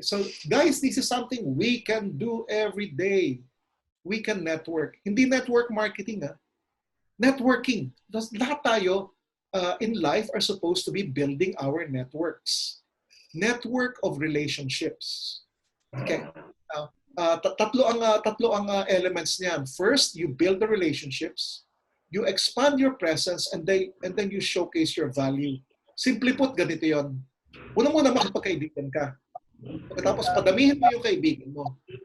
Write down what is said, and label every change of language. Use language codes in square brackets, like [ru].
[en] So, guys, this is something we can do every day. We can network. [tl] Hindi [en] network marketing, Networking. [tl] Lahat tayo [en] in life are supposed to be building our networks. Network of relationships. Okay. [tl] Tatlo ang elements niyan. [en] First, you build the relationships. You expand your presence and then you showcase your value. Simply put, [tl] ganito 'yon. Una-muna makipagkaibigan ka. Pagkatapos padamihin mo yung kaibigan mo.